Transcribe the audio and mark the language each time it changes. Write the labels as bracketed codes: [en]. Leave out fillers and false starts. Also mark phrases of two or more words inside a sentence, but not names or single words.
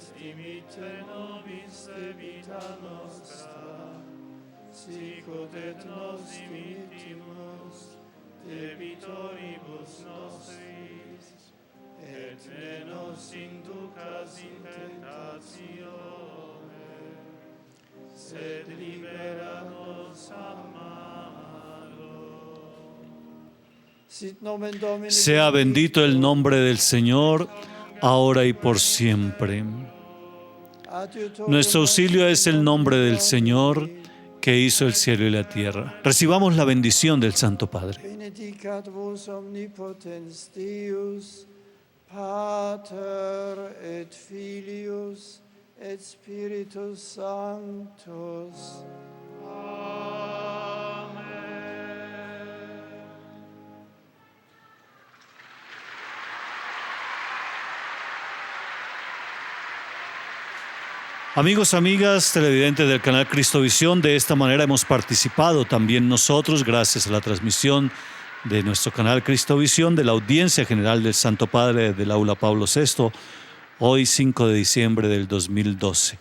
[la] dimitte nobis debita nostra, sicut et nos dimittimus debitoribus nostris, et ne nos inducas in tentatione, sed libera nos a malo. Sit nomen Domini. [es] Sea bendito el nombre del Señor, ahora y por siempre. Nuestro auxilio es el nombre del Señor, que hizo el cielo y la tierra. Recibamos la bendición del Santo Padre. [la] Benedicat vos omnipotens Deus, Pater et Filius et Spiritus Sanctus. [es] Amigos, amigas, televidentes del canal Cristovisión, de esta manera hemos participado también nosotros, gracias a la transmisión de nuestro canal Cristovisión, de la audiencia general del Santo Padre del Aula Pablo VI, hoy 5 de diciembre del 2012.